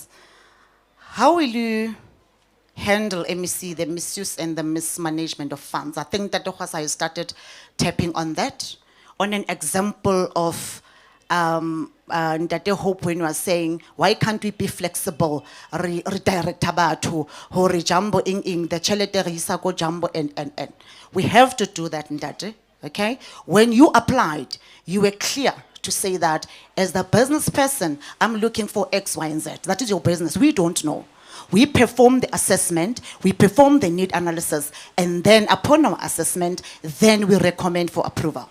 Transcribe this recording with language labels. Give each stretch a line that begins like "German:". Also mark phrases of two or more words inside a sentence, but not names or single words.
English: How will you handle MEC, the misuse and the mismanagement of funds? I think that Dr. started tapping on that. on an example of Ntate Hope when you are saying, why can't we be flexible, redirect batho,
Southern Sotho: hore Jambo the tjhelete re isa ko Jambo
English: and. We have to do that, Ntate, okay? When you applied, you were clear to say that as the business person, I'm looking for X, Y, and Z. That is your business. We don't know. We perform the assessment, we perform the need analysis, and then upon our assessment, then we recommend for approval.